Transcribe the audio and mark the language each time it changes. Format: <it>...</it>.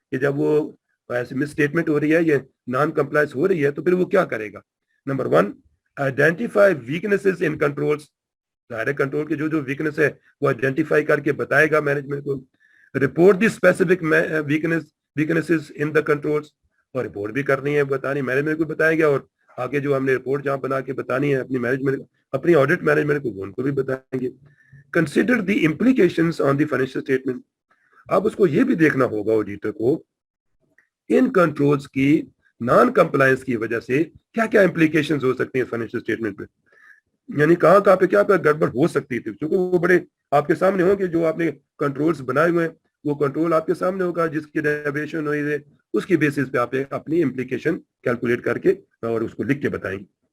<ur>کہ جب وہ ایسی مس اسٹیٹمنٹ ہو رہی ہے یا نان کمپلائنس ہو رہی ہے تو پھر وہ کیا کرے گا. نمبر 1</ur> <en>Identify weaknesses in controls.</en> <ur>ظاہر کنٹرول کی جو ویکنیس ہے وہ آئیڈینٹیفائی کر کے بتائے گا مینجمنٹ کو.</ur> <en>Report the specific weaknesses in the controls.</en> <ur>اور رپورٹ بھی کرنی ہے, بتانی مینجمنٹ کو بتائیں گے, اور آگے جو ہم نے رپورٹ جہاں بنا کے بتانی ہے اپنی مینجمنٹ اپنی آڈٹ مینجمنٹ کو ان کو بھی بتائیں گے.</ur> <en>Consider the implications on the financial statement.</en> <ur>اب اس کو یہ بھی دیکھنا ہوگا آڈیٹر کو ان کنٹرولز کی نان کمپلائنس کی وجہ سے کیا کیا امپلیکیشنز ہو سکتی ہیں فائنینشیل اسٹیٹمنٹ پہ, یعنی کہاں کہاں پہ کیا گڑبڑ ہو سکتی تھی, کیونکہ وہ بڑے آپ کے سامنے ہوں گے جو آپ نے کنٹرولز بنائے ہوئے ہیں, وہ کنٹرول آپ کے سامنے ہوگا جس کی ڈیویشن ہوئی ہے, اس کی بیسس پہ آپ اپنی امپلیکیشن کیلکولیٹ کر کے اور اس کو لکھ کے بتائیں گے.</ur>